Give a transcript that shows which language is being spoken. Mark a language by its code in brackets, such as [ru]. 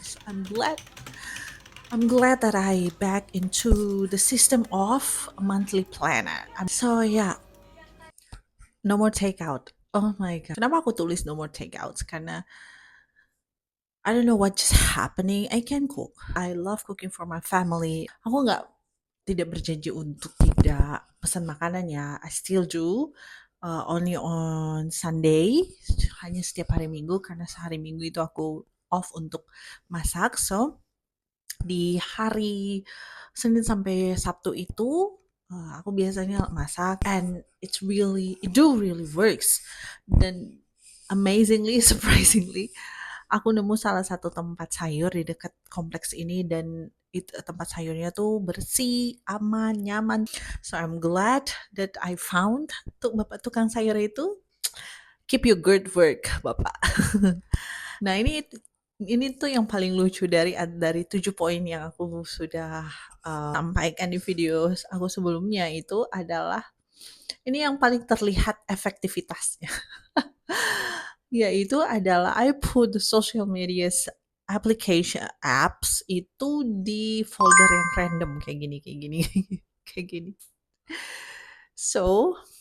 [en] So I'm glad that I back into the system of a monthly planner. So yeah, no more takeout. Oh my god. [id] Kenapa aku tulis [en] no more takeouts? [id] Karena [en] I don't know what's happening. I can cook. I love cooking for my family. [id] Aku tidak berjanji untuk tidak pesan makanan ya. [en] I still do. Only on Sunday, [id] hanya setiap hari Minggu karena sehari Minggu itu aku off untuk masak. So di hari Senin sampai Sabtu itu aku biasanya masak [en] and it really works. [id] Dan [en] amazingly, surprisingly, [id] aku nemu salah satu tempat sayur di dekat kompleks ini dan itu tempat sayurnya tuh bersih, aman, nyaman. [en] So I'm glad that I found [id] tuh Bapak tukang sayur itu. [en] Keep your good work, Bapak. [id] Nah, ini tuh yang paling lucu dari 7 poin yang aku sudah sampaikan di video aku sebelumnya itu adalah ini yang paling terlihat efektivitasnya. Yaitu adalah [en] I put the social medias application apps [id] itu di folder yang random kayak gini kayak gini. So